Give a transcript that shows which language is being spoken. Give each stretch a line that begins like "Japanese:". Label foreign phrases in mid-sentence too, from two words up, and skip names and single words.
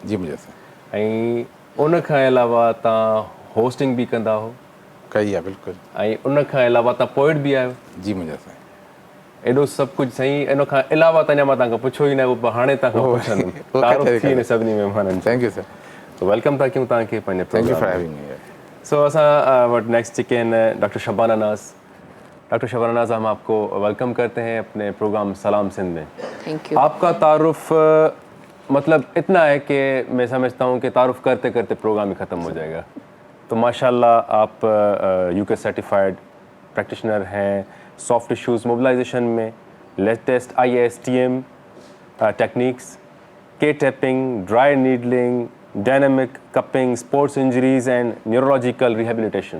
Sindhi: जी मुंहिंजा साईं। ऐं उनखां अलावा तव्हां होस्टिंग बि कंदा हो। कई आहे बिल्कुलु। ऐं उनखां अलावा तव्हां पोइट बि आहियो। जी मुंहिंजा साईं। एॾो सभु कुझु साईं। इन खां अलावा त अञा मां तव्हांखां पुछो ई न, उहो हाणे तव्हांखां पुछंदुमि। तारीफ़ थी सभिनी महिमाननि।
English: Thank you sir.
Sindhi: वेलकम था कयूं तव्हांखे पंहिंजे।
English: Thank you for having me.
Sindhi: सो असां वटि नेक्स्ट जेके आहिनि डॉक्टर शबाना नाज़। डॉक्टर शबाना नाज़,
Urdu: ہم آپ کو ویلکم کرتے ہیں اپنے پروگرام سلام سندھ میں.
English: Thank you.
Urdu: آپ کا تعارف مطلب اتنا ہے کہ میں سمجھتا ہوں کہ تعارف کرتے کرتے پروگرام ہی ختم ہو جائے گا. تو ماشاءاللہ آپ
English: UK certified practitioner
Urdu: ہیں
English: soft tissues mobilization
Urdu: میں,
English: latest IASTM techniques, K tapping, dry needling, dynamic cupping, sports injuries and neurological rehabilitation.